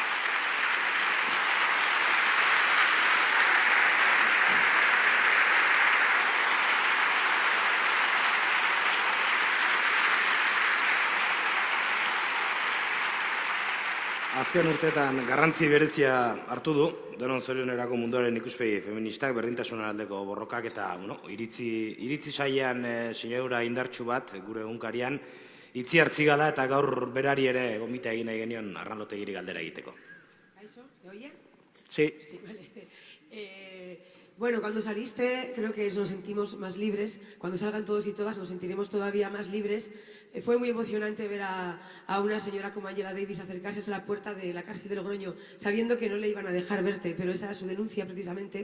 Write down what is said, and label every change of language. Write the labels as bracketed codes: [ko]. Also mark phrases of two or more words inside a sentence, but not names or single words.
[eu] Azken urteetan garrantzi berezia hartu du, denon zorionerako munduaren ikuspegi feministak berdintasunaren aldeko borrokak eta iritzi sailean sinadura indartsu bat gure egunkarian itzi hartzigala eta gaur berari ere gomita egin nahi genion Arnaldotegiri galdera egiteko. [es] ¿Eso? ¿Se oye? Sí. Sí, vale. Bueno, cuando saliste creo que nos sentimos más libres. Cuando salgan todos y todas nos sentiremos todavía más libres. Fue muy emocionante ver a una señora como Angela Davis acercarse a la puerta de la cárcel de Logroño sabiendo que no le iban a dejar verte, pero esa era su denuncia precisamente.